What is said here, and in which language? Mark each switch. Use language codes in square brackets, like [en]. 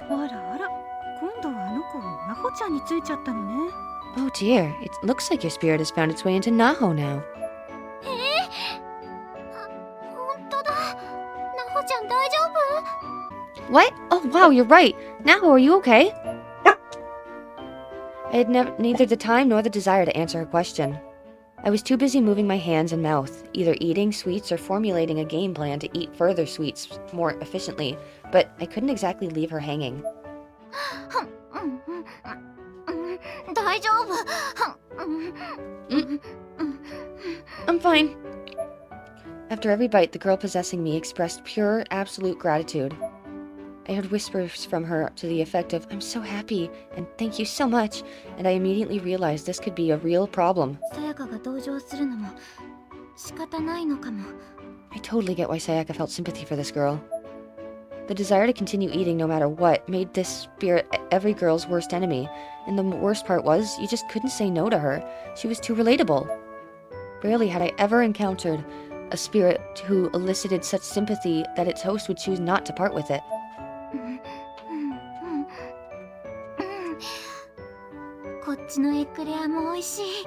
[ja] あらあら、今度はあの子、なほちゃんについちゃったのね。 [en] Oh dear, it looks like your spirit has found its way into Naho now. [ja] 本当だ。ナホちゃん大丈夫？ [en] What? Oh wow, you're right. Naho, are you okay? I had neither the time nor the desire to answer her question. I was too busy moving my hands and mouth, either eating sweets or formulating a game plan to eat further sweets more efficiently, but I couldn't exactly leave her hanging. [ja] 大丈夫。 [en] I'm fine. After every bite, the girl possessing me expressed pure, absolute gratitude. I heard whispers from her to the effect of, "I'm so happy," and "Thank you so much," and I immediately realized this could be a real problem. [ja] さやかが同情するのも仕方ないのかも。 [en] I totally get why Sayaka felt sympathy for this girl. The desire to continue eating no matter what made this spirit every girl's worst enemy, and the worst part was, you just couldn't say no to her. She was too relatable. Rarely had I ever encountered a spirit who elicited such sympathy that its host would choose not to part with it. [ja] こっちのエクレアも美味しい。